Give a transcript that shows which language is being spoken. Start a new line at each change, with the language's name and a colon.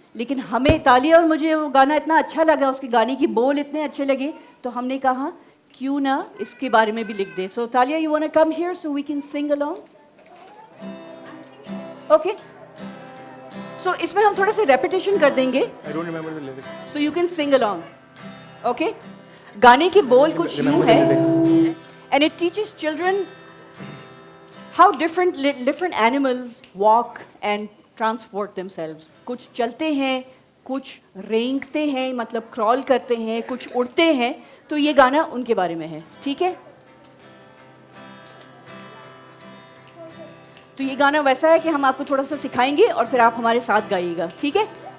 Hindi: लेकिन हमें, तालिया और मुझे वो गाना इतना अच्छा लगा, उसके गाने की बोल इतने अच्छे लगे, तो हमने कहा क्यों ना इसके बारे में भी लिख दे.
English: So Talia, you want to come here so we can sing along?
Hindi: Okay. सो इसमें हम थोड़ा सा रेपिटेशन कर देंगे.
English: I don't remember the lyrics. So you can sing along. Okay.
Hindi: गाने की बोल कुछ यूं है,
English: and it teaches children how different animals walk and transport themselves.
Hindi: कुछ चलते हैं, कुछ रेंगते हैं, मतलब क्रॉल करते हैं, कुछ उड़ते हैं. तो ये गाना उनके बारे में है. ठीक है. तो ये गाना वैसा है कि हम आपको थोड़ा सा सिखाएंगे और फिर आप हमारे साथ गाइएगा. ठीक है.